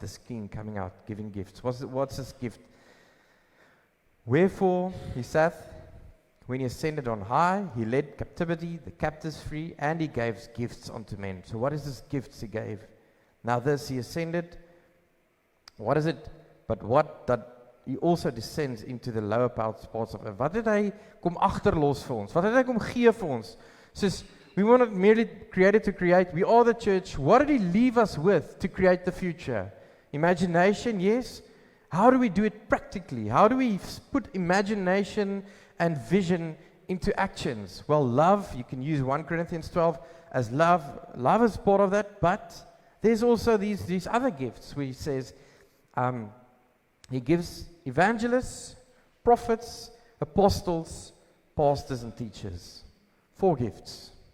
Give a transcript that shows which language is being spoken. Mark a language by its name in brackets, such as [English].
[English] This King coming out, giving gifts. What's this gift? Wherefore he saith, when he ascended on high, he led captivity, the captives free, and he gave gifts unto men. So what is this gifts he gave? Now this, he ascended. What is it? But what that he also descends into the lower parts of earth. [Afrikaans] Wat het hy kom agterlos vir ons? Wat het hy kom gee vir ons? [English] Soos, we were not merely created to create. We are the church. What did he leave us with to create the future? Imagination, yes. How do we do it practically? How do we put imagination and vision into actions? Well, love, you can use 1 Corinthians 12 as love. Love is part of that, but there's also these other gifts where he says, he gives evangelists, prophets, apostles, pastors, and teachers. 4 gifts.